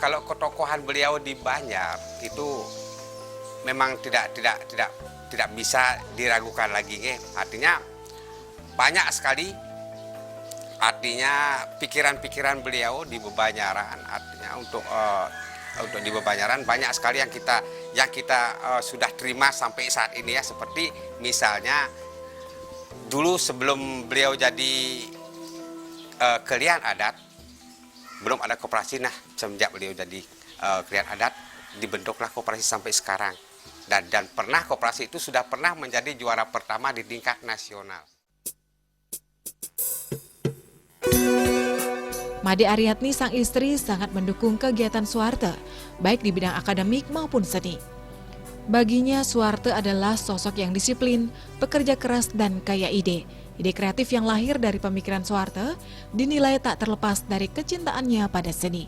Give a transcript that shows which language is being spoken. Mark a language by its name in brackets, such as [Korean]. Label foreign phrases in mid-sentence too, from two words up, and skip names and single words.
[Indonesian] Kalau ketokohan beliau di Banjar itu memang tidak bisa diragukan lagi, artinya banyak sekali artinya pikiran-pikiran beliau di Bebanjaran, artinya untuk di Bebanjaran banyak sekali yang kita sudah terima sampai saat ini ya, seperti misalnya dulu sebelum beliau jadi kelian adat, belum ada koperasi. Nah, semenjak beliau jadi kelian adat dibentuklah koperasi sampai sekarang, dan pernah koperasi itu sudah pernah menjadi juara pertama di tingkat nasional. Made Aryatni sang istri sangat mendukung kegiatan Suwarte, baik di bidang akademik maupun seni. Baginya Suwarte adalah sosok yang disiplin, pekerja keras, dan kaya ide. Ide kreatif yang lahir dari pemikiran Suwarte dinilai tak terlepas dari kecintaannya pada seni.